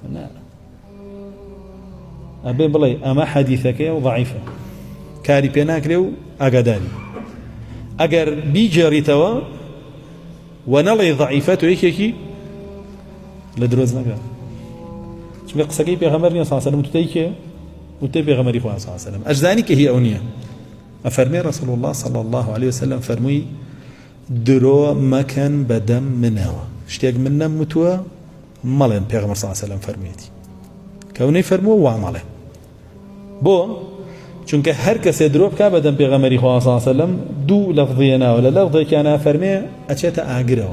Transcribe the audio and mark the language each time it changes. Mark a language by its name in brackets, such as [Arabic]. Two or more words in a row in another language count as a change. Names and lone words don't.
[Central Kurdish] ئەبێ بڵێ ئەمە حەدیثەکەیە و ضعیفە، کاری پێ ناکرێ و ئاگاداری. ئەگەر بیگێڕیتەوە و نەڵێ ضعیفە، تۆ یەکێکی لە درۆز نەکە، چونکە قسەکەی پێغەمبەر نییە [Arabic] صلی الله علیه و سلم، [Central Kurdish] وتەی کێ؟ وتەی پێغەمبەری خوا [Arabic] صلی الله علیه و سلم. [Central Kurdish] ئەجزانی کە هی ئەو نییە. ئەفەرمێ ڕەسوڵ الله [Arabic] صلی الله عليه وسلم [Central Kurdish] فەرمووی درۆ مەکەن بەدەم منەوە، شتێک من نەموتووە مەڵێن، پێغەمبەر [Arabic] صلی الله علیه و سلم [Central Kurdish] فەرموویەتی، کەونەی فەرمووە وا مەڵێ. بۆ؟ چونکە هەر کەسێ درۆ بکا بەدەم پێغەمبەری خوا [Arabic] صلی الله علیه و سلم [Central Kurdish] دوو لەفظیە ناوە، لە لەفظێکیانە فەرمێ ئەچێتە ئاگرەوە.